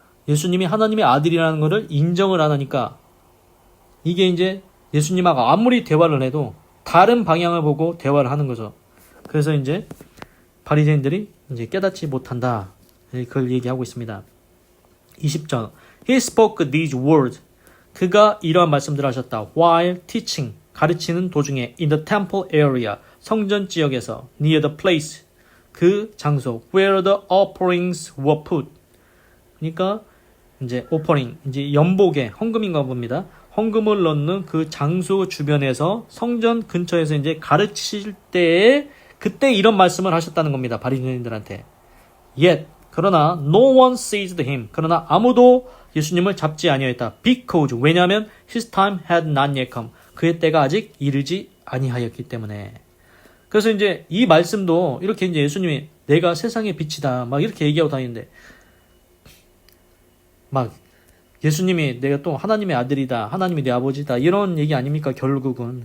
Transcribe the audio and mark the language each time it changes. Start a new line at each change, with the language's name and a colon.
Korean: 예수님이 하나님의 아들이라는 것을 인정을 안 하니까 이게 이제 예수님하고 아무리 대화를 해도 다른 방향을 보고 대화를 하는 거죠. 그래서 이제 바리새인들이 이제 깨닫지 못한다. 그걸 얘기하고 있습니다.
English: 20절 He spoke these words.
Korean: 그가 이러한 말씀들을 하셨다.
English: While teaching.
Korean: 가르치는 도중에
English: in the temple area.
Korean: 성전 지역에서
English: near the place.
Korean: 그 장소
English: where the offerings were put.
Korean: 그러니까 이제 offering, 이제 연복에 헌금인가 봅니다. 헌금을 넣는 그 장소 주변에서 성전 근처에서 이제 가르치실 때에 그때 이런 말씀을 하셨다는 겁니다. 바리새인들한테.
English: Yet
Korean: 그러나
English: no one seized him.
Korean: 그러나 아무도 예수님을 잡지 아니하였다.
English: Because
Korean: 왜냐하면
English: his time had not yet come.
Korean: 그의 때가 아직 이르지 아니하였기 때문에. 그래서 이제 이 말씀도 이렇게 이제 예수님이 내가 세상의 빛이다 막 이렇게 얘기하고 다니는데 막 예수님이 내가 또 하나님의 아들이다, 하나님이 내 아버지다 이런 얘기 아닙니까 결국은.